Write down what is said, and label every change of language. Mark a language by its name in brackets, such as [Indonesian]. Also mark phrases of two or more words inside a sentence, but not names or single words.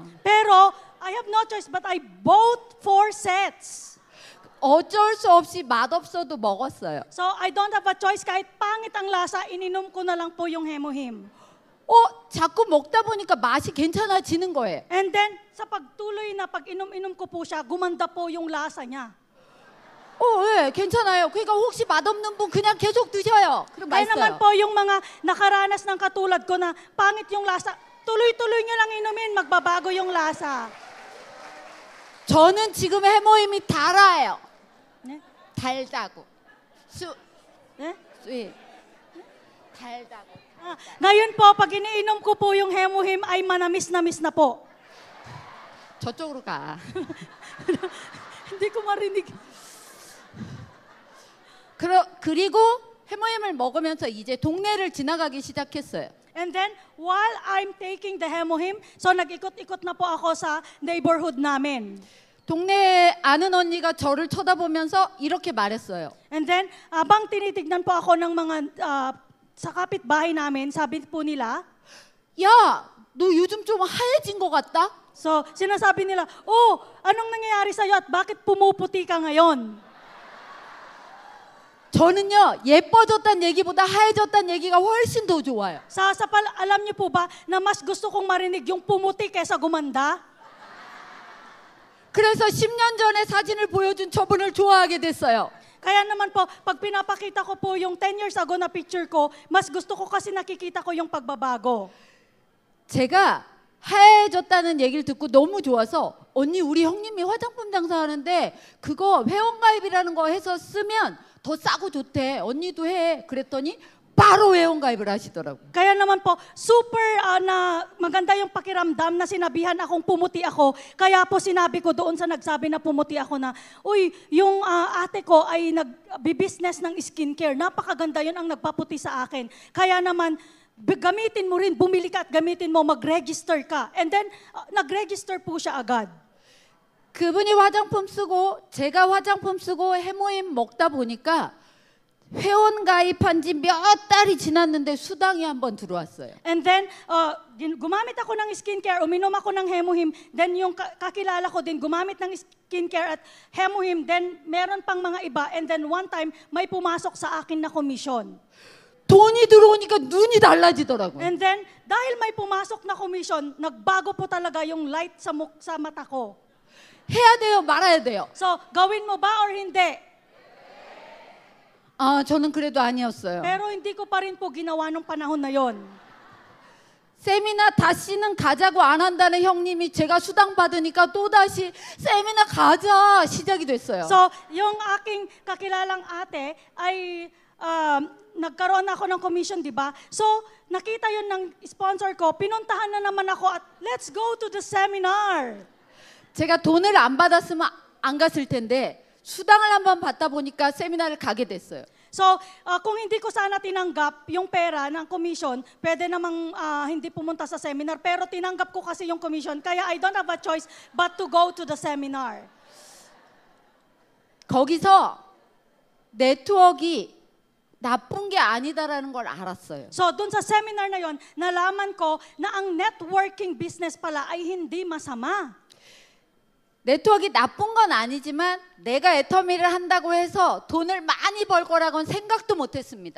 [Filipino] Pero, [English] I have no choice but I bought 4 sets. [Korean] 어쩔 수 없이 맛없어도 먹었어요. [English] So, I don't have a choice. [Filipino] Kahit pangit ang lasa, ininom ko na lang po yung hemohim. [Korean] 자꾸 먹다 보니까 맛이 괜찮아지는 거예요. [English] And then, [Filipino] sa pagtuloy na pag-inom-inom ko po siya, gumanda po yung lasa niya. [Korean] 예, 괜찮아요. 그러니까 혹시 맛없는 분 그냥 계속 드셔요. 그럼 [Filipino] Kaya naman [Korean] 맛있어요. [Filipino] po yung mga nakaranas ng katulad ko na pangit yung lasa, tuloy-tuloy nyo lang inumin, magbabago yung lasa. [Korean] 저는 지금 해모임이 달아요. 네? 달다고. Eh? 예. 달다고. [Filipino] Ngayon po, pag iniinom ko po yung hemohim ay manamis-namis na po. [Korean] 저쪽으로 가. [Filipino] Hindi ko marinig. [Korean] 그리고 해모임을 먹으면서 이제 동네를 지나가기 시작했어요. [English] And then, while I'm taking the hemohim, so [Filipino] nag-ikot-ikot na po ako sa neighborhood namin. [Korean] 동네 아는 언니가 저를 쳐다보면서 이렇게 말했어요. [English] And then, [Filipino] abang tinitignan po ako ng mga sa kapitbahay namin, sabi po nila, [Korean] 야, 너 요즘 좀 하얘진 것 같다? [Filipino] so sinasabi nila, oh, anong nangyayari sa'yo at bakit pumuputi ka ngayon? [Korean] 저는요, 예뻐졌다는 얘기보다 하얘졌다는 얘기가 훨씬 더 좋아요. [Filipino] Alam niyo po ba na mas gusto kong marinig yung pumuti kaysa gumanda? [Korean] 그래서 10년 전에 사진을 보여준 저분을 좋아하게 됐어요. [Filipino] Kaya naman po, pag pinapakita ko po yung [English] 10 years ago [Filipino] na picture ko, mas gusto ko kasi nakikita ko yung pagbabago. [Korean] 제가 하얘졌다는 얘기를 듣고 너무 좋아서 언니 우리 형님이 화장품 장사하는데 그거 회원가입이라는 거 해서 쓰면 더 싸고 좋대. 언니도 해. 그랬더니 바로 회원가입을 하시더라고요. [Filipino] Kaya naman po, super na maganda yung pakiramdam na sinabihan akong pumuti ako. Kaya po sinabi ko doon sa nagsabi na pumuti ako na, uy, yung ate ko ay nag-business ng skincare. Napakaganda yun ang nagpaputi sa akin. Kaya naman, gamitin mo rin, bumili ka at gamitin mo, mag-register ka. [English] And then, [Filipino] nag-register po siya agad. [Korean] 그분이 화장품 쓰고 제가 화장품 쓰고 해모임 먹다 보니까 회원 가입한 지 몇 달이 지났는데 수당이 한번 들어왔어요. [English] And then, [Filipino] gumamit ako ng skincare, uminom ako ng hemohim, then yung kakilala ko din gumamit ng skincare at hemohim, then meron pang mga iba, [English] and then one time, [Filipino] may pumasok sa akin na komisyon. [Korean] 돈이 들어오니까 눈이 달라지더라고요. [English] And then, [Filipino] dahil may pumasok na komisyon, nagbago po talaga yung light sa mata ko. [Korean] 해야 돼요, 말아야 돼요. [Filipino] So, gawin mo ba or hindi? [Korean] 저는 그래도 아니었어요. [Filipino] Pero hindi ko pa rin po ginawa nung panahon na yon. [Korean] 세미나 다시는 가자고 안 한다는 형님이 제가 수당 받으니까 또다시 세미나 가자 시작이 됐어요. [Filipino] So, yung aking kakilalang ate ay nagkaroon ako ng commission, di ba? So, nakita yun ng sponsor ko, pinuntahan na naman ako at [English] let's go to the seminar. [Filipino] 제가 돈을 안 받았으면 안 갔을 텐데 수당을 한번 받다 보니까 세미나를 가게 됐어요. So, kung hindi ko sana tinanggap yung pera ng commission, pwede namang hindi pumunta sa seminar. Pero tinanggap ko kasi yung commission, kaya [English] I don't have a choice but to go to the seminar. [Korean] 거기서 네트워크가 나쁜 게 아니다라는 걸 알았어요. [Filipino] So, dun sa seminar na yon, nalaman ko na ang [English] networking business [Filipino] pala ay hindi masama. [Korean] 네트워크가 나쁜 건 아니지만 내가 애터미를 한다고 해서 돈을 많이 벌 거라고는 생각도 못했습니다.